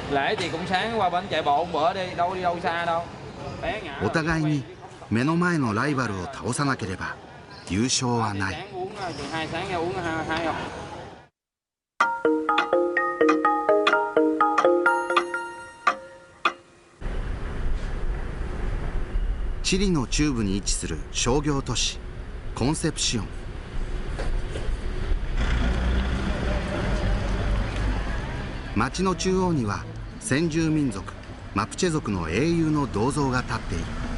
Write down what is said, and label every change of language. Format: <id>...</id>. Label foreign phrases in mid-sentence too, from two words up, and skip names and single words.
<vi>Lễ thì cũng sáng qua bển chạy bộ một bữa đi đâu xa đâu. Té ngã.</vi> <ja>お互いに目の前のライバルを倒さなければ優勝はない。</ja> <vi>Sáng uống chừng 2 sáng ra uống hai không.</vi> <ja>チリの中部に位置する商業都市コンセプシオン。町の中央には先住民族マプチェ族の英雄の銅像が立っている。</ja>